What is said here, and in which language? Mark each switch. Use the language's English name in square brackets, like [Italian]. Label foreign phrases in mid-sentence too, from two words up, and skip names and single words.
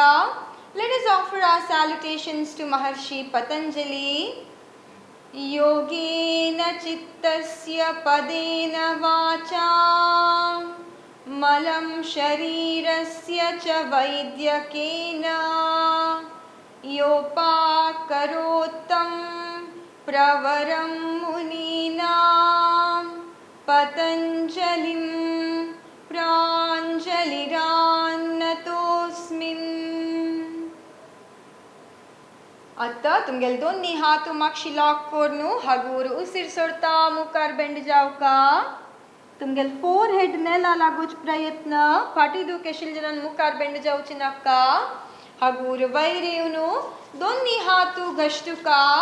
[English] Let us offer our salutations to महर्षि पतंजलि. [Sanskrit] योगेन चित्तस्य पदेन वाचा मलं शरीरस्य च वैद्यकेन योपाकरोत्तं प्रवरं मुनीनां पतञ्जलिं प्राञ्जलिरान्नतोऽस्मिन्. [Konkani] आता तुमगेले दोन्ही हात मागशी लॉक करून हगूर उसीर सोडता मुखार बेंड जावका. तुमगेले फोर हेड नेला लागूच प्रयत्न फाटी दुखेशील जनान मुखार बेंड जावची नाका. हगूर वयर येवन दोन्ही हात घश्टुका.